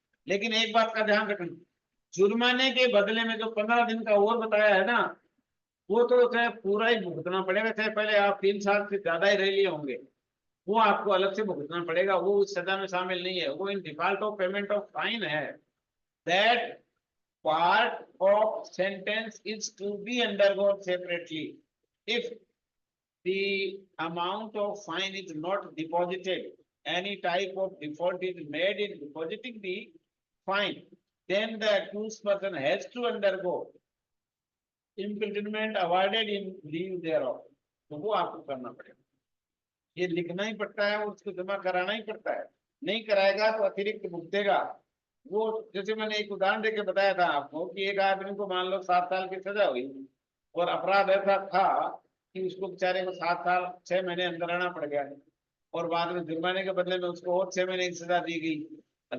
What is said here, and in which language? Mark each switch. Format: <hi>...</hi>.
<hi>लेकिन एक बात का ध्यान रखना, जुर्माने के बदले में जो 15 दिन का और बताया है ना, वो तो चाहे पूरा ही भुगतना पड़ेगा, चाहे पहले आप 3 साल से ज्यादा ही रह लिए होंगे, वो आपको अलग से भुगतना पड़ेगा। वो उस सजा में शामिल नहीं है, वो</hi> <en>in default of payment of fine</en> <hi>है।</hi> <en>That part of sentence is to be undergone separately if the amount of fine is not deposited, any type of default is made in depositing the fine, then the accused person has to undergo imprisonment awarded in lieu thereof।</en> <hi>तो वो आपको करना पड़ेगा, ये लिखना ही पड़ता है और उसको जमा कराना ही पड़ता है। नहीं कराएगा तो अतिरिक्त भुगतेगा। वो जैसे मैंने एक उदाहरण देके बताया था आपको कि एक आदमी को मान लो 7 साल की सजा हुई और अपराध ऐसा था कि उसको बेचारे को 7 साल 6 महीने अंदर रहना पड़ गया, और बाद में जुर्माने के बदले में उसको और 6 महीने की सजा दी गई।</hi>